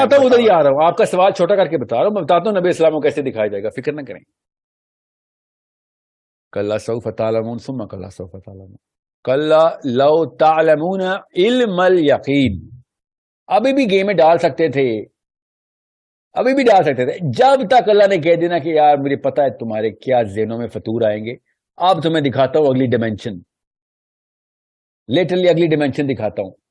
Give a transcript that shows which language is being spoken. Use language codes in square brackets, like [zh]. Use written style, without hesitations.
[ur] آتا ہوں ادھر ہی آ رہا ہوں، آپ کا سوال چھوٹا کر کے بتا رہا ہوں. میں بتاتا ہوں نبی اسلام کو کیسے دکھایا جائے گا، فکر نہ کریں. [ar] کلا سوف تعلمون ثم کلا سوف تعلمون کلا لو تعلمون علم الیقین. [ur] ابھی بھی گیم میں ڈال سکتے تھے، ابھی بھی ڈال سکتے تھے، جب تک اللہ نے کہہ دینا کہ یار مجھے پتا ہے تمہارے کیا ذہنوں میں فطور آئیں گے. اب تمہیں دکھاتا ہوں اگلی ڈائمینشن، لیٹرلی اگلی ڈائمینشن دکھاتا ہوں.